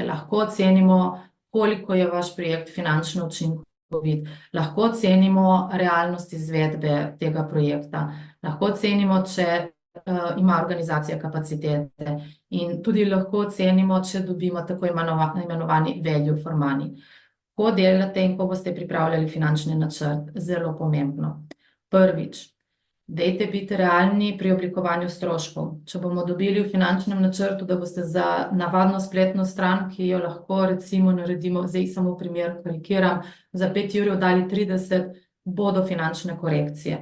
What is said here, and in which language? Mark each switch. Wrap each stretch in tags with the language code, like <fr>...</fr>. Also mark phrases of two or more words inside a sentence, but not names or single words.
<sl>Lahko ocenimo, koliko je vaš projekt finančno učinkovit. Lahko ocenimo realnost izvedbe tega projekta. Lahko ocenimo, če ima organizacija kapacitete, in tudi lahko ocenimo, če dobimo tako imenovani</sl> <en>value for money.</en> <sl>Ko delate in ko boste pripravljali finančni načrt, zelo pomembno. Prvič, dajte biti realni pri oblikovanju stroškov. Če bomo dobili v finančnem načrtu, da boste za navadno spletno stran, ki jo lahko recimo naredimo, zdaj samo primer karikiram, za 5 ur dali 30, bodo finančne korekcije.</sl>